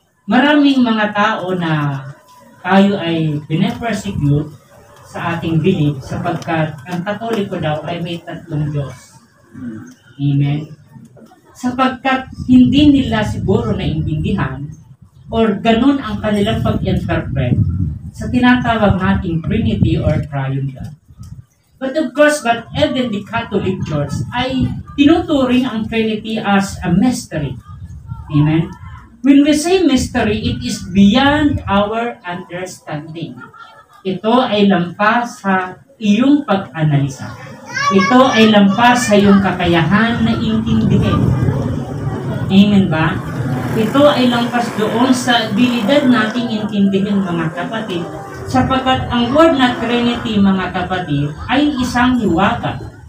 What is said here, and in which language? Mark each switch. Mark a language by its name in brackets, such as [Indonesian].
[Filipino] Maraming mga tao na tayo ay pinapersecute sa ating belief sapagkat ang Katoliko daw ay may tatlong Diyos. Amen? Sapagkat hindi nila siguro naintindihan or ganun ang kanilang pag-interpret sa tinatawag nating Trinity or Triune God. [English] But of course, even the Catholic Church [Filipino] ay tinuturing ang [English] Trinity as a mystery. Amen? When we say mystery, it is beyond our understanding. [Filipino] Ito ay lampas sa iyong pag-analisa. Ito ay lampas sa iyong kakayahan na intindihin. Amen ba? Ito ay lampas doon sa abilidad nating intindihin, mga kapatid, sapagkat ang word na Trinity, mga kapatid, ay isang hiwaga.